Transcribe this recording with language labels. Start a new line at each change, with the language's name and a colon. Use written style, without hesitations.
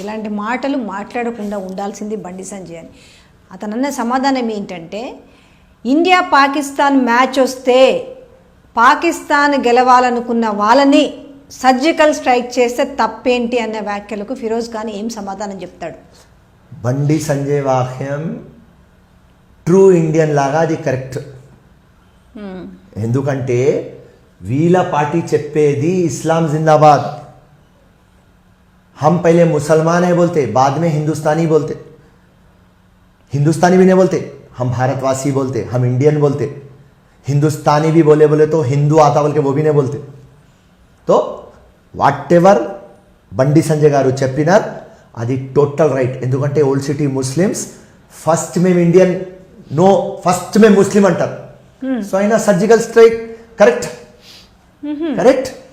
Telugu: ఇలాంటి మాటలు మాట్లాడకుండా ఉండాల్సింది బండి సంజయ్ అని. అతను అన్న సమాధానం ఏంటంటే, ఇండియా పాకిస్తాన్ మ్యాచ్ వస్తే పాకిస్తాన్ గెలవాలనుకున్న వాళ్ళని సర్జికల్ స్ట్రైక్ చేస్తే తప్పేంటి అన్న వ్యాఖ్యలకు ఫిరోజ్ ఖాన్ ఏం సమాధానం చెప్తాడు? బండి సంజయ్ వాక్యం ట్రూ ఇండియన్ లాగా అది కరెక్ట్.
Hindi: ఎందుకంటే వీళ్ళ పార్టీ చెప్పేది इस्लाम जिंदाबाद, हम पहले मुसलमान है बोलते, बाद में हिंदुस्तानी बोलते, हिंदुस्तानी भी नहीं बोलते, हम भारतवासी बोलते, हम इंडियन बोलते, हिंदुस्तानी भी बोले तो हिंदू आता बोल के वो भी नहीं बोलते.
Telugu: तो వాట్ ఎవర్ బండి సంజయ్ గారు చెప్పినారు అది టోటల్ రైట్. ఎందుకంటే ఓల్డ్ సిటీ ముస్లిమ్స్ ఫస్ట్ మేము ఇండియన్, నో ఫస్ట్ మేము ముస్లిం అంటారు. సో అయినా సర్జికల్ స్ట్రైక్ కరెక్ట్ కరెక్ట్.